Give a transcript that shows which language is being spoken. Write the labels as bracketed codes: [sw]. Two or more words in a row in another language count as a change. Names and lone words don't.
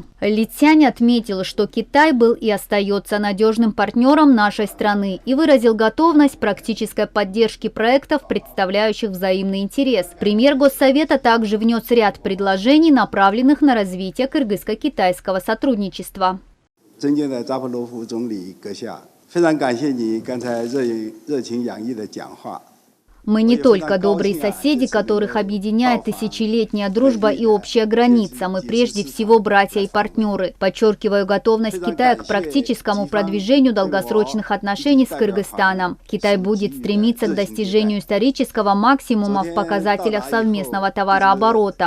[ru] Ли Цянь отметил, что Китай был и остается надежным партнером нашей страны и выразил готовность практической поддержки проектов, представляющих взаимный интерес. Премьер Госсовета также внес ряд предложений, направленных на развитие кыргызско-китайского сотрудничества. [zh] 尊敬的扎波罗夫总理阁下，非常感谢你刚才热情洋溢的讲话。 [ru] Мы не только добрые соседи, которых объединяет тысячелетняя дружба и общая граница. Мы прежде всего братья и партнеры. Подчеркиваю готовность Китая к практическому продвижению долгосрочных отношений с Кыргызстаном. Китай будет стремиться к достижению исторического максимума в показателях совместного товарооборота.